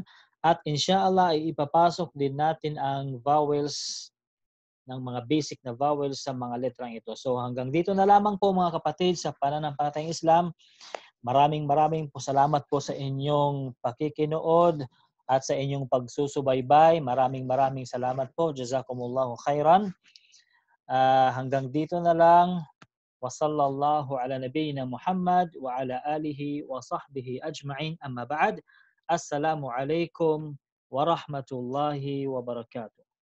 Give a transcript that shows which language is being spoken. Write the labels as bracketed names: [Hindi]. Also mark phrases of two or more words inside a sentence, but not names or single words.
[Filipino] At inshallah ay ipapasok din natin ang vowels ng mga basic na vowels sa mga letrang ito. So hanggang dito na lamang po mga kapatid sa pananampalatayang Islam. Maraming po salamat po sa inyong pakikinood at sa inyong pagsusubaybay. Maraming salamat po. [Arabic] جزاكم الله خيرا. [Filipino] Hanggang dito na lang. [Arabic] وصلى الله على نبينا محمد وعلى آله وصحبه أجمعين أما بعد السلام عليكم ورحمة الله وبركاته.